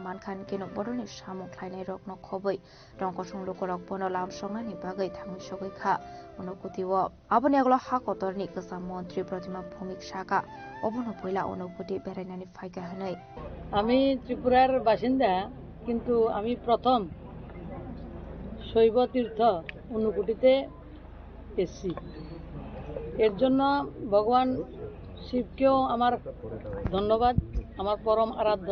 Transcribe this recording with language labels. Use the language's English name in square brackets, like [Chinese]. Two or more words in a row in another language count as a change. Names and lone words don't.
[Kok Borok] Mankan Keno Boroni Shamok Klainai Rokno Khoboi, Ronkosung Lokorok Bono Lam Songani Bagai Thangi Shogai Kha, Onokutiwo, Aboniaglo Hakotorni Kasa Montri Pratima Bumik Shaka, Obono Poila Onokuti Berenani Faika Hanai. [Bangla] আমি ত্রিপুরার বাসিন্দা, কিন্তু আমি প্রথম শৈব তীর্থ অনুকুটিতে এসেছি। এর জন্য ভগবান শিবকেও আমার ধন্যবাদ, আমার পরম আরাধ্য।